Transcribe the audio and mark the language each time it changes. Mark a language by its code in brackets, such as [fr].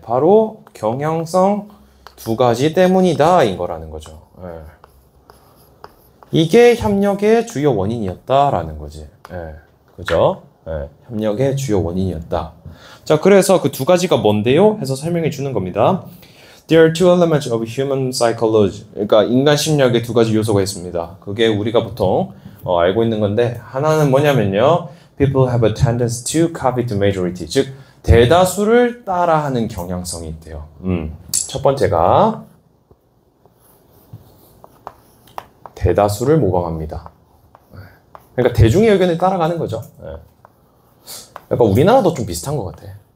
[ko] 바로 경향성 두 가지 때문이다 인 거라는 거죠. 이게 협력의 주요 원인이었다라는 거지. 그죠? 협력의 주요 원인이었다. 자, 그래서 그 두 가지가 뭔데요? 해서 설명해 주는 겁니다. [en] There are two elements of human psychology. [ko] 그러니까 인간 심리학에 두 가지 요소가 있습니다. 그게 우리가 보통 알고 있는 건데 하나는 뭐냐면요. [en] People have a tendency to copy the majority. [ko] 즉 대다수를 따라하는 경향성이 있대요. 첫 번째가 대다수를 모방합니다. 그러니까 대중의 의견을 따라가는 거죠. 약간 우리나라도 좀 비슷한 것 같아.